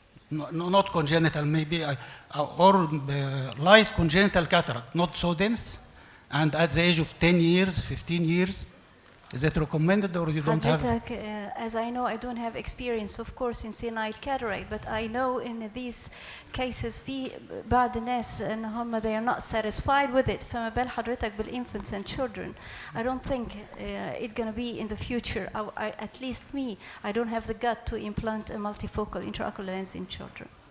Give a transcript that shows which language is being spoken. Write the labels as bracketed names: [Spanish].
[English] No, not congenital, maybe, or light congenital cataract, not so dense, and at the age of 10 years, 15 years. Is it recommended or you don't have? As I know, I don't have experience, of course, in senile cataract, but I know in these cases [Arabic] في بعض الناس إن هم [English] they are not satisfied with it. [Arabic] فما بال حضرتك بال [English] infants and children. I don't think it's going to be in the future. At least me, I don't have the gut to implant a multifocal intraocular lens in children.